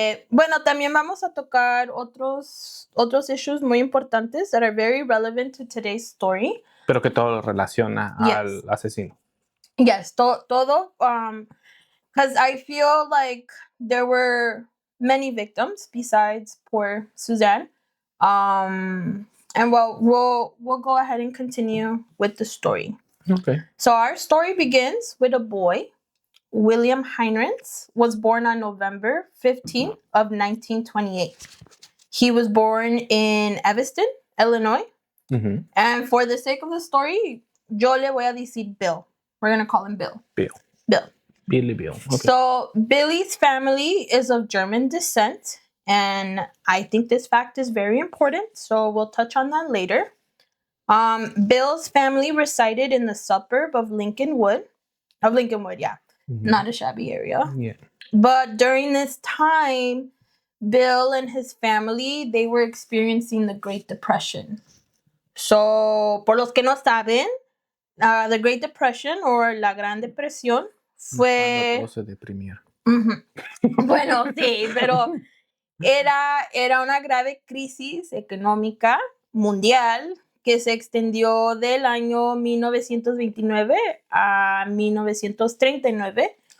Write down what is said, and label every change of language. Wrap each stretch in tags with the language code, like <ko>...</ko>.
<es>Bueno, también vamos a tocar otros issues muy importantes</es> <en>that are very relevant to today's story.</en> <es>Pero que todo lo relaciona al asesino. Yes, todo.</es> <en>Because I feel like there were many victims besides poor Suzanne. And we'll go ahead and continue with the story. Okay. So our story begins with a boy. William Heirens was born on November 15th of 1928. He was born in Evanston, Illinois. Mm-hmm. And for the sake of the story,</en> <es>yo le voy a decir</es> <en>Bill. We're going to call him Bill. Billy Bill. Okay. So Billy's family is of German descent, and I think this fact is very important, so we'll touch on that later. Bill's family resided in the suburb of Lincolnwood, yeah. Mm-hmm. Not a shabby area. Yeah. But during this time, Bill and his family, they were experiencing the Great Depression.</en> <es>So, por los que no saben,</es> <en>the Great Depression or</en> <es>la Gran Depresión fue... Cuando todos se deprimieron. Bueno, sí, pero era una grave crisis económica mundial que se extendió del año 1929 a 1939.</es>